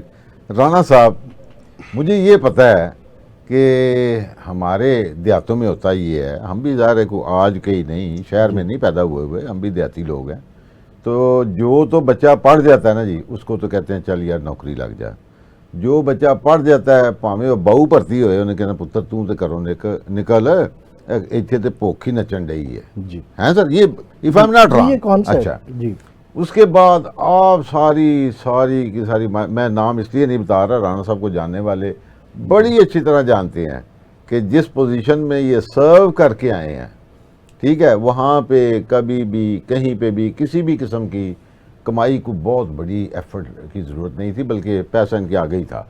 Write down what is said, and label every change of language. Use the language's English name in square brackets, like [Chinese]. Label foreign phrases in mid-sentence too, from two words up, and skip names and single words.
[Urdu] رانا صاحب مجھے یہ پتہ ہے کہ ہمارے دیہاتوں میں ہوتا یہ ہے, ہم بھی ظاہر ہے کو آج کہیں نہیں, شہر میں نہیں پیدا ہوئے, ہم بھی دیہاتی لوگ ہیں. تو جو تو بچہ پڑھ جاتا ہے نا جی اس کو تو کہتے ہیں چل یار نوکری لگ جا. جو بچہ پڑھ جاتا ہے [Punjabi] پاویں بہو بھرتی ہوئے انہیں کہنا پتر توں تے کرو نکل ایتھے تے بھوک ہی نچن ڈئی ہے. [Urdu] جی ہیں سر, یہ [English] if I'm not wrong. [Urdu] اچھا جی. اس کے بعد آپ ساری کی ساری, میں نام اس لیے نہیں بتا رہا, رانا صاحب کو جاننے والے بڑی اچھی طرح جانتے ہیں کہ جس پوزیشن میں یہ سرو کر کے آئے ہیں, ٹھیک ہے, وہاں پہ کبھی بھی کہیں پہ بھی کسی بھی قسم کی کمائی کو بہت بڑی ایفرٹ کی ضرورت نہیں تھی, بلکہ پیسہ ان کے آگے ہی تھا.